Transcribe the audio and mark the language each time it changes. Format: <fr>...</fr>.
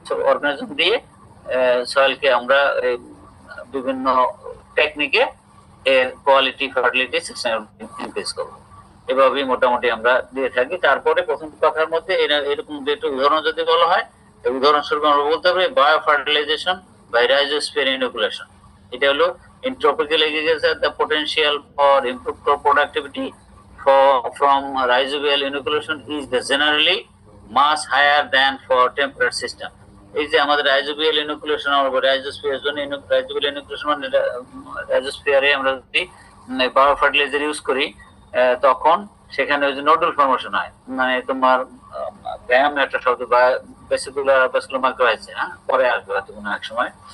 <bn>Organism দিয়ে সয়েলকে আমরা বিভিন্ন টেকনিকে এর কোয়ালিটি, ফার্টিলিটি, সাস্টেইনেবিলিটি ইনক্রিজ করবো। এভাবেই মোটামুটি আমরা দিয়ে থাকি। তারপরে প্রথম কথার মধ্যে এরকম দুটো উদাহরণ যদি বলা হয়, উদাহরণস্বরূপ আমরা বলতে পারি বায়ো ফার্টিলাইজেশন বাই রাইজোস্ফিয়ার ইনোকুলেশন। এটা হলো</bn> <en>in tropical agriculture the potential for improved crop productivity from rhizobial inoculation is the generally much higher than for temperate system.</en> <bn>এই যে আমাদের রাইজোবিয়াল ইনোকুলেশন, আমরা রাইজোস্ফিয়ার জন্য রাইজোবিয়াল ইনোকুলেশন মানে রাইজোস্ফিয়ারে আমরা যদি বায়ো ফার্টিলাইজার ইউজ করি তখন সেখানে ওই যে নোডুল ফর্মেশন হয়, মানে তোমার ব্যায়াম একটা শব্দ বা বেসিকুলার মাইক্রোরাইজে, হ্যাঁ পরে আসবে হয়তো কোনো এক সময়।</bn>